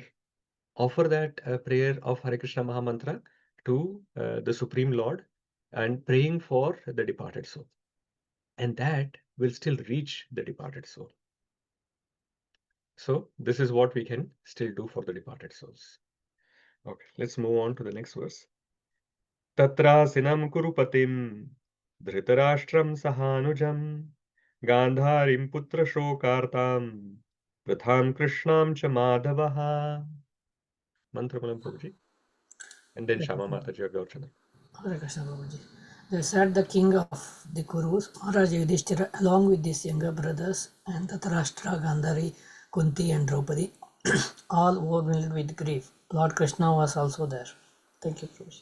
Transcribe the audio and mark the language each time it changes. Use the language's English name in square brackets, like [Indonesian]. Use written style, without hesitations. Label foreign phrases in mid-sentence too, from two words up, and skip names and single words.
[English] Offer that prayer of Hare Krishna Mahamantra to the Supreme Lord and praying for the departed soul. And that will still reach the departed soul. So this is what we can still do for the departed souls. Okay, let's move on to the next verse. [Sanskrit] तत्रासीनं कुरुपतिं धृतराष्ट्रं सहानुजम् गान्धारीं पुत्र शोकार्तां पृथां कृष्णां च माधवः. [English] Mantramalam Prabhuji. And then Shama Mataji of Gaurchana. Hare Krishna Prabhuji. They said the king of the Kurus, Maharaj Yudhishthira, along with his younger brothers and Dhatarashtra, Gandhari, Kunti and Draupadi, all overwhelmed with grief. Lord Krishna was also there. Thank you, Prabhuji.